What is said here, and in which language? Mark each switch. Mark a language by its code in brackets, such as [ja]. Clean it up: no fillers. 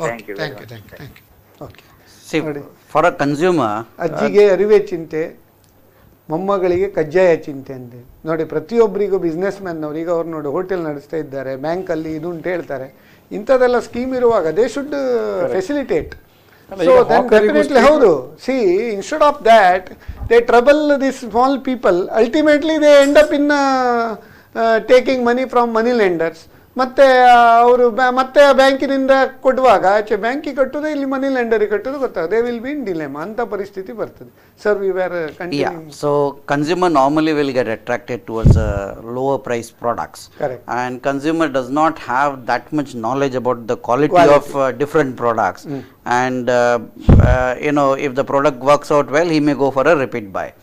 [en] Thank you. Okay. See, for a consumer, [kn] ಅಜ್ಜಿಗೆ ಅರಿವೆ ಚಿಂತೆ, ಮೊಮ್ಮಗಳಿಗೆ ಕಜ್ಜಾಯ ಚಿಂತೆ ಅಂತ ನೋಡಿ. ಪ್ರತಿಯೊಬ್ಬರಿಗೂ ಬಿಸ್ನೆಸ್ ಮ್ಯಾನ್ನವ್ರು ಈಗ ಅವ್ರು ನೋಡಿ ಹೋಟೆಲ್ ನಡೆಸ್ತಾ ಇದ್ದಾರೆ, ಬ್ಯಾಂಕಲ್ಲಿ ಇದು ಅಂತ ಹೇಳ್ತಾರೆ. ಇಂಥದ್ದೆಲ್ಲ ಸ್ಕೀಮ್ ಇರುವಾಗ [en] They should facilitate. So then definitely [kn] ಹೌದು. [en] See, instead of that they trouble these small people. Ultimately they end up in taking money from money lenders. [kn] ಮತ್ತೆ ಅವರು ಮತ್ತೆ ಬ್ಯಾಂಕಿನಿಂದ ಕೊಡುವಾಗ ಆಚೆ ಬ್ಯಾಂಕಿಗೆ ಕಟ್ಟೋದು, ಇಲ್ಲಿ ಮನಿ ಲೆಂಡರಿಗೆ ಕಟ್ಟೋದು ಗೊತ್ತಾಗ [en] they will be in dilemma [kn] ಅಂತ ಪರಿಸ್ಥಿತಿ ಬರ್ತದೆ. [en] Sir, we were continuing. so consumer normally will get attracted towards lower price products. Correct. And consumer does not have that much knowledge about the quality of different products. And you know, if the product works out well, he may go for a repeat buy.